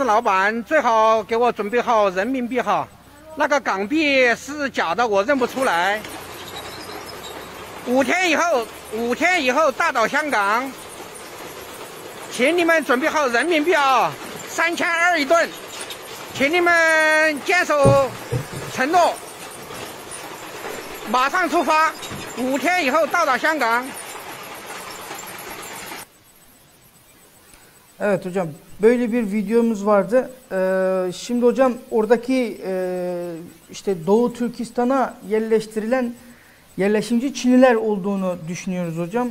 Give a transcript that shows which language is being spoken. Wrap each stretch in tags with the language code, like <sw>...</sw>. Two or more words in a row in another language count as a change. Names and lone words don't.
<zh>老板最好给我准备好人民币哈，那个港币是假的，我认不出来。5天以后大到香港，请你们准备好人民币啊，3200一吨，请你们坚守承诺，马上出发，5天以后到达香港。</zh> <tr>Evet hocam, böyle bir videomuz vardı. Şimdi hocam oradaki işte Doğu Türkistan'a yerleştirilen yerleşimci Çinliler olduğunu düşünüyoruz hocam.</tr>